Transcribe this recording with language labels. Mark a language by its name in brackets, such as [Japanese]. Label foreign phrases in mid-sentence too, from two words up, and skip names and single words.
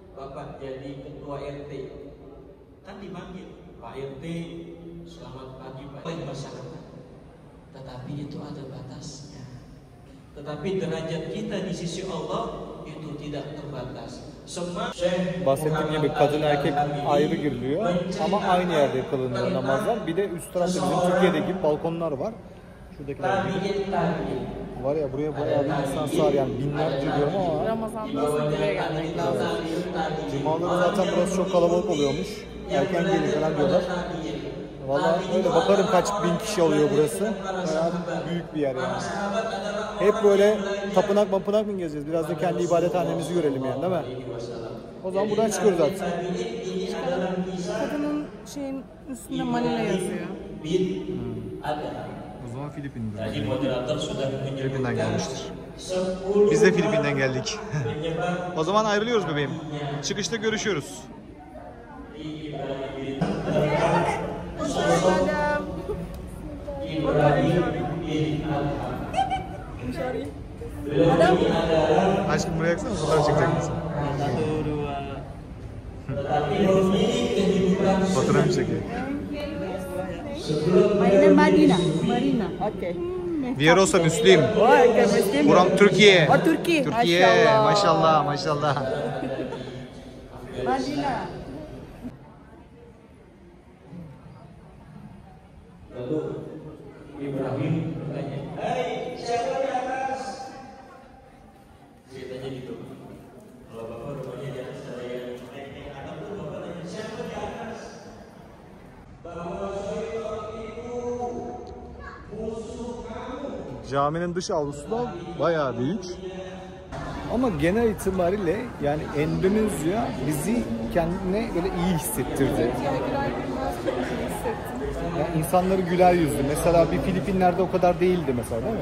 [Indonesian] Bapak jadi ketua RT, kan dipanggil Pak RT, selamat pagi Pak masyarakat. Tetapi itu ada batasnya. Tetapi derajat kita di sisi Allah itu tidak terbatas. [Turkish] Bahsettiğim gibi kadın erkek ayrı giriliyor ama aynı yerde kılınıyor namazlar. Bir de üst tarafta bizim Türkiye'deki gibi balkonlar var. Şuradakiler gibi. Var ya buraya bayağı bir insan sığar yani binlerce diyorum ama Ramazan'da buraya gelmek lazım. cumaları zaten burası çok kalabalık oluyormuş. Erken gelin falan diyorlar. Vallahi öyle bakarım kaç bin kişi oluyor burası. Bayağı büyük bir yer yani. Hep böyle tapınak mapınak mı gezeceğiz? Biraz da kendi ibadethanemizi görelim yani değil mi? O zaman buradan çıkıyoruz artık. Kadının şeyin üstünde Manila yazıyor. O zaman Filipin'den. [Indonesian] Jadi moderator sudah menunjukkan [Turkish] Filipin'den gelmiştir. 10 Biz de Filipin'den geldik. O zaman ayrılıyoruz bebeğim. Çıkışta görüşüyoruz. Aşkım buraya yaksana fotoğraf çekecek misin? Fotoğraf mı çekiyor? [English] Marina. Okay. Vierosa Müslim. Okay, Muslim. From Türkiye. Oh, Turki. [Turkish] Türkiye. Maşallah, maşallah. Madinah. [Indonesian] Lalu Ibrahim bertanya, "Hai, siapa di atas?" Ceritanya gitu. Kalau bapak rumahnya di atas ada yang naik atap tuh bapak tanya, "Siapa di atas?" Bahwa syaitan itu musuh kamu. [Turkish] Caminin dış avlusu da bayağı büyük. Ama genel itibariyle yani Endonezya bizi kendine böyle iyi hissettirdi. Yani insanları güler yüzlü. Mesela bir Filipinler'de o kadar değildi mesela değil mi?